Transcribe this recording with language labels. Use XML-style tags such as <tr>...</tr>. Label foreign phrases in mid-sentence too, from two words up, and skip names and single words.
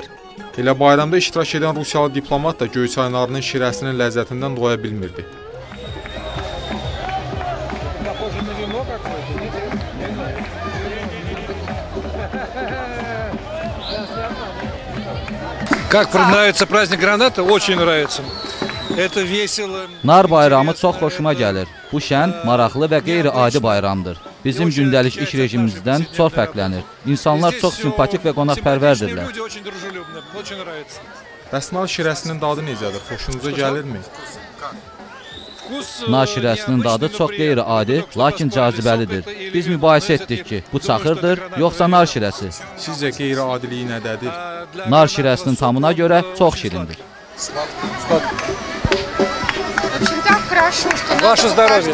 <az>Elə bayramda iştirak edən Rusiyalı diplomat da Göyçay narının şirəsinin ləzzətindən doya bilmirdi.</az> <ru>Как нравится праздник граната? Очень нравится. Это весело.</ru> <az>Nar bayramı çox xoşuma gəlir. Bu şən, maraqlı və qeyri-adi bayramdır. Bizim gündəlik iş rejimimizdən çox fərqlənir. İnsanlar çox simpatik və qonaqpərvərdirlər. Bəs nar şirəsinin dadı necədir? Xoşunuza gəlirmi? Nar şirəsinin dadı çox qeyri-adi, lakin cazibəlidir. Biz mübahisə etdik ki, bu çaxırdır, yoxsa nar şirəsi. Sizcə qeyri-adiliyi nədədir? Nar şirəsinin tamına görə çox şirindir.</az> <ru>Очень так хорошо, что Ваше здоровье.</ru>